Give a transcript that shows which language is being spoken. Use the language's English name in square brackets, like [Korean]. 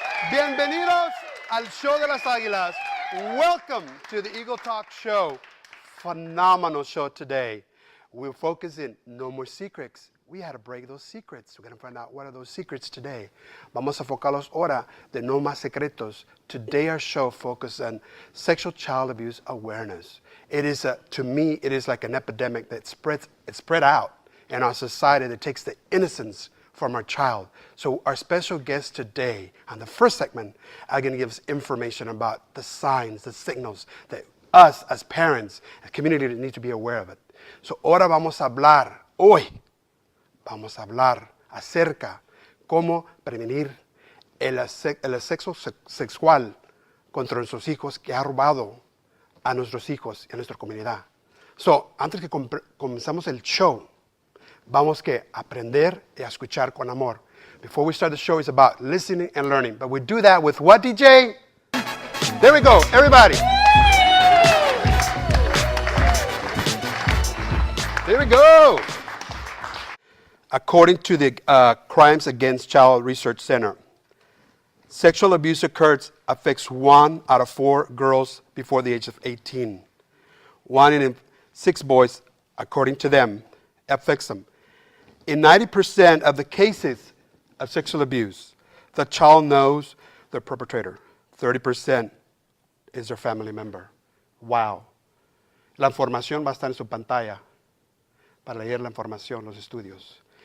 [Spanish] Bienvenidos al Show de las Águilas. [English] Welcome to the Eagle Talk Show. Phenomenal show today. We're focusing no more secrets. We had to break those secrets. We're going to find out what are those secrets today. [Spanish] Vamos a enfocarlos ahora de no más secretos. [English] Today our show focuses on sexual child abuse awareness. It is, to me, it is like an epidemic that spread out in our society that takes the innocence from our child. So our special guest today on the first segment are going to give us information about the signs, the signals that us as parents, as community need to be aware of it. [Spanish] So ahora vamos a hablar, hoy vamos a hablar acerca cómo prevenir el sexo sexual contra nuestros hijos que ha robado a nuestros hijos y a nuestra comunidad. So, antes que comenzamos el show, vamos que aprender y a escuchar con amor. [English] Before we start the show, it's about listening and learning. But we do that with what, DJ? There we go, everybody. There we go. According to the Crimes Against Child Research Center, sexual abuse affects 1 out of 4 girls before the age of 18. 1 in 6 boys, according to them, affects them. In 90% of the cases of sexual abuse, the child knows the perpetrator. 30% is their family member. Wow. [Spanish] La información va a estar en su pantalla para leer la información, los estudios.